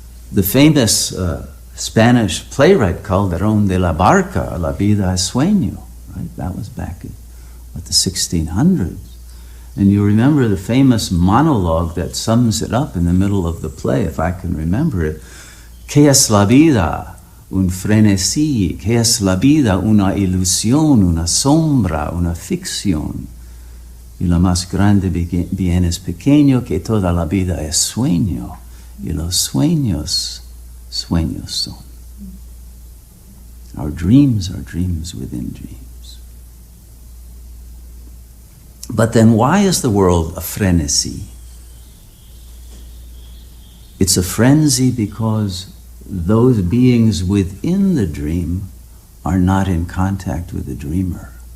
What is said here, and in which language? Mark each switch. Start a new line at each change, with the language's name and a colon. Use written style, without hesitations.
English: The famous Spanish playwright Calderón de la Barca, La vida es sueño, right? That was back in the 1600s. And you remember the famous monologue that sums it up in the middle of the play, if I can remember it.
Spanish: ¿Qué es la vida? Un frenesí. ¿Qué es la vida? Una ilusión, una sombra, una ficción. Y lo más grande bien es pequeño, que toda la vida es sueño. Y los sueños, sueños son.
English: Our dreams are dreams within dreams. But then why is the world a frenzy? It's a frenzy because those beings within the dream are not in contact with the dreamer.